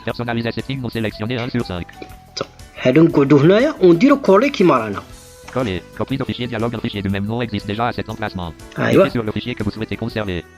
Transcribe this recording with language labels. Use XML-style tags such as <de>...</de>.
<fr>Personnaliser setting non sélectionné 1 sur 5.</fr> <ar>هادو نقعدوا هنايا ونديروا كولي كيما رانا.</ar> <fr>Coller. Copie de fichier dialogue. Un fichier du même nom existe déjà à cet emplacement. ايوا Cliquez sur le fichier que vous souhaitez conserver.</fr>